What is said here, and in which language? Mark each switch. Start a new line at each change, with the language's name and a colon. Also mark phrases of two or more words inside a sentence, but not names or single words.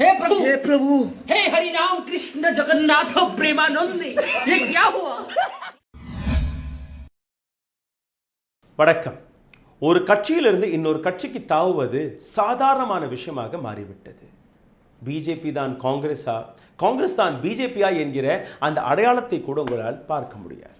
Hindi: प्रभु हे प्रभु हे हरि राम कृष्ण जगन्नाथ प्रेमानंदी ये क्या हुआ?
Tamil: வணக்கம். ஒரு கட்சியிலிருந்து இன்னொரு கட்சிக்கு தாவுவது சாதாரணமான விஷயமாக மாறிவிட்டது. பிஜேபி தான் காங்கிரஸா, காங்கிரஸ் தான் பிஜேபியா என்கிற அந்த அடையாளத்தை கூட உங்களால் பார்க்க முடியாது.